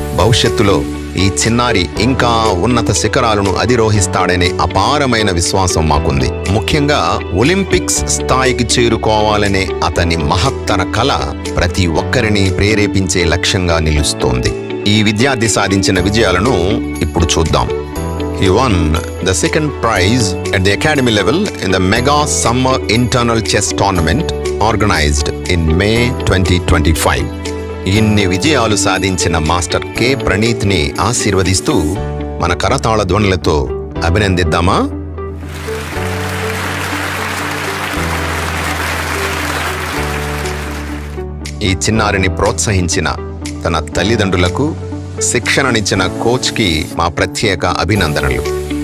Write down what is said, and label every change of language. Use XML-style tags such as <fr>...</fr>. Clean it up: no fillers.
<te>భవిష్యత్తులో ఈ చిన్నారి ఇంకా ఉన్నత శిఖరాలను అధిరోహిస్తాడనే అపారమైన విశ్వాసం మాకుంది. ముఖ్యంగా ఒలింపిక్స్ స్థాయికి చేరుకోవాలనే అతని మహత్తర కల ప్రతి ఒక్కరిని ప్రేరేపించే లక్ష్యంగా నిలుస్తోంది. ఈ విద్యార్థి సాధించిన విజయాలను ఇప్పుడు చూద్దాం.</te> <en>He won the second prize at the academy level in the Mega Summer Internal Chess Tournament organized in May 2025.</en> <te>ఇన్ని విజయాలు సాధించిన మాస్టర్ కె ప్రణీత్ని ఆశీర్వదిస్తూ మన కరతాళ ధ్వనులతో అభినందిద్దామా? ఈ చిన్నారిని ప్రోత్సహించిన తన తల్లిదండ్రులకు, శిక్షణనిచ్చిన కోచ్కి మా ప్రత్యేక అభినందనలు.</te>